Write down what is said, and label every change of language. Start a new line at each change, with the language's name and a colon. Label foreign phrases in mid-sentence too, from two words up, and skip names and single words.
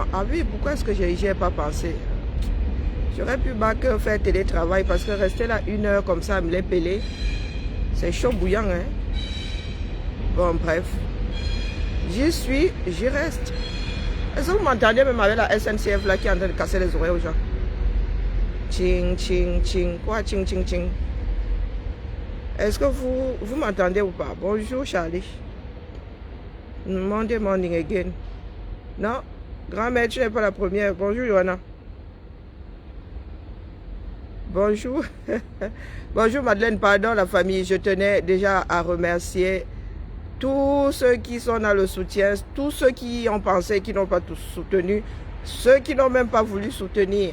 French: Ah oui, pourquoi est-ce que j'y ai pas pensé? J'aurais pu bac faire télétravail parce que rester là 1 heure comme ça à me les peler, c'est chaud bouillant, hein. Bon, bref. J'y suis, j'y reste. Est-ce que vous m'entendez même avec la SNCF là qui est en train de casser les oreilles aux gens? Ching, ching, ching. Quoi, ching, ching, ching? Est-ce que vous m'entendez ou pas? Bonjour Charlie.
English: Monday morning again.
French: Non, grand-mère, tu n'es pas la première. Bonjour Johanna. Bonjour. Bonjour Madeleine, pardon la famille. Je tenais déjà à remercier tous ceux qui sont dans le soutien, tous ceux qui ont pensé, qui n'ont pas tous soutenu, ceux qui n'ont même pas voulu soutenir.